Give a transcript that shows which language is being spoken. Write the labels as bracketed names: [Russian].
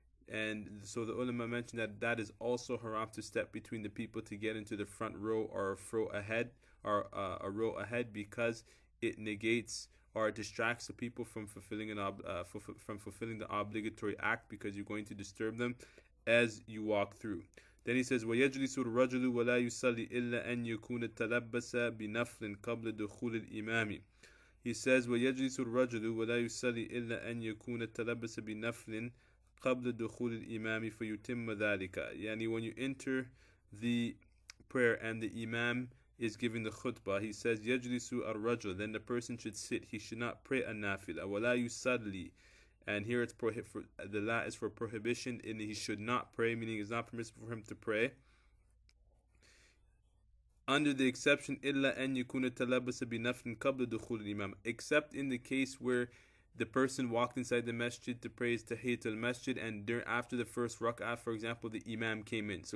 [English] And so the ulama mentioned that that is also haram, to step between the people to get into the front row or a row ahead, because it negates or distracts the people from fulfilling the obligatory act, because you're going to disturb them as you walk through. Then he says [Arabic] وَيَجْلِسُ الرَّجُلُ وَلَا يُصَلِّ إِلَّا أَنْ يَكُونَ تَلَبَّسَ بِنَفْلٍ قَبْلَ دُخُولِ الْإِمَامِ. [English] He says [Arabic] وَيَجْلِسُ الرَّجُلُ وَلَا يُصَلِّ إِلَّا أَنْ يَكُونَ تَلَبَّسَ بِنَفْلٍ قبل دخول الإمام فيتم ذلك. [English] يعني when you enter the prayer and the imam is giving the khutbah, he says [Arabic] يجلس الرجل, [English] then the person should sit. He should not pray a nafila. [Arabic] ولا يصلي, [English] and here it's the la is for prohibition, and he should not pray, meaning it's not permissible for him to pray, under the exception [Arabic] إلا أن يكون تلبس بنفل قبل دخول الإمام, [English] except in the case where the person walked inside the masjid to praise Tahiyyat al-Masjid, and after the first rak'ah, for example, the imam came in.